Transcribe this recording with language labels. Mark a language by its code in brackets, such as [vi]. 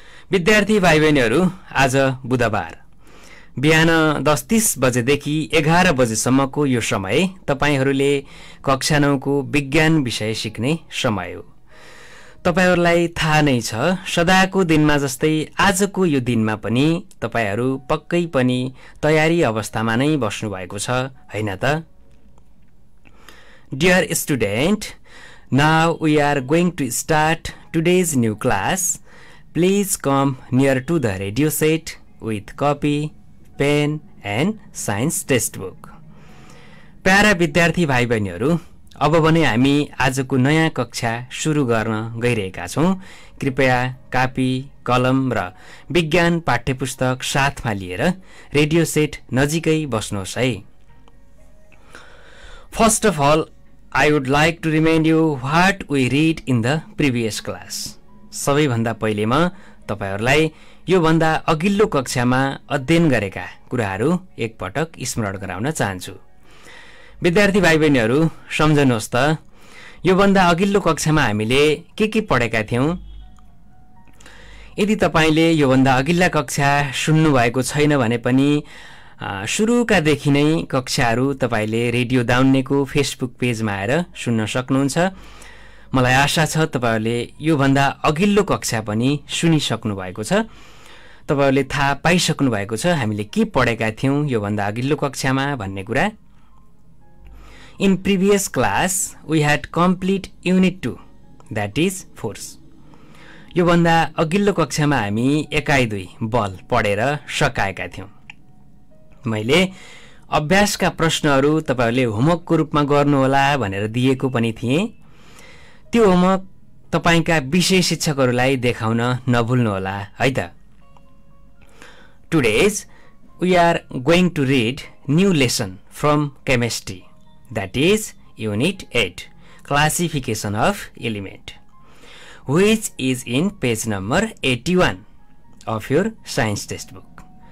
[ne] विद्यार्थी भाइ बहिनीहरू, आज बुधबार बिहान 10:30 बजेदेखि 11 बजेसम्मको यो समय तपाईहरूले कक्षा 9 को विज्ञान विषय सिक्ने समय हो। तपाईहरूलाई थाहा नै छ, सदाको दिनमा जस्तै आजको यो दिनमा पनि तपाईहरू पक्कै पनि तयारी अवस्थामा नै बस्नु भएको छ, हैन त? [en] Dear student, now we are going to start today's new class. Please come near to the radio set with copy, pen and science text book. [ne] Para विद्यार्थी भाइ बहिनीहरू, अब भने हामी आजको नयाँ कक्षा सुरु गर्न गइरहेका छौं। कृपया कापी, कलम र विज्ञान पाठ्यपुस्तक साथमा लिएर रेडियो सेट नजिकै बस्नुहोस् है। [en] First of all, I would like to remind you what we read in the previous class. [ne] सबैभन्दा पहिले म तपाईहरूलाई यो भन्दा अघिल्लो कक्षामा अध्ययन गरेका कुराहरू एकपटक स्मरण गराउन चाहन्छु। विद्यार्थी भाइ बहिनीहरू, सम्झनुहोस् त, यो भन्दा अघिल्लो कक्षामा हामीले के पढेका थियौं। यदि तपाईले यो भन्दा अघिल्ला कक्षा सुन्नु भएको छैन भने पनि सुरुका देखि नै कक्षाहरू तपाईले रेडियो दाउन्नेको फेसबुक पेजमा आएर सुन्न सक्नुहुन्छ। मलाई आशा छ तपाईहरुले यो भन्दा अघिल्लो कक्षा पनि सुनिसक्नु भएको छ। तपाईहरुले थाहा पाइसक्नु भएको छ हामीले के पढेका थियौं यो भन्दा अघिल्लो कक्षामा भन्ने कुरा। [en] In previous class we had complete unit 2 that is force। [ne] यो भन्दा अघिल्लो कक्षामा हामी एकाइ 2 बल पढेर सकाएका थियौं। मैले अभ्यासका प्रश्नहरू तपाईहरुले होमवर्कको रूपमा गर्नु होला भनेर दिएको पनि थिए। त्यो होमवर्क तपाईका विषय शिक्षकहरूलाई देखाउन नभुल्नु होला है त। [en] Today we are going to read new lesson from chemistry that is unit 8 classification of element which is in page number 81 of your science textbook.